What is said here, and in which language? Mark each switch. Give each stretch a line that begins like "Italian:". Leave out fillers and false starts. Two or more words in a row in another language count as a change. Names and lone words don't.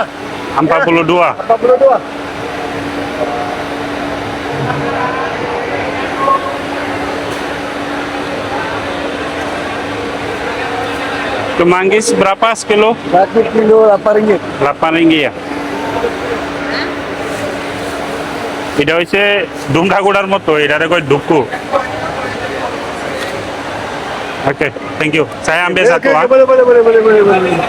Malay: 42. 42. Itu manggis berapa sekilo? 1 kilo RM8. 8 ringgit ya?
Bangla: এটা হচ্ছে ডুমকা গুড়ার মতো, এটারে কয় ডুকু।
English: Okay, thank you.
Malay: saya ambil satu ah. Boleh.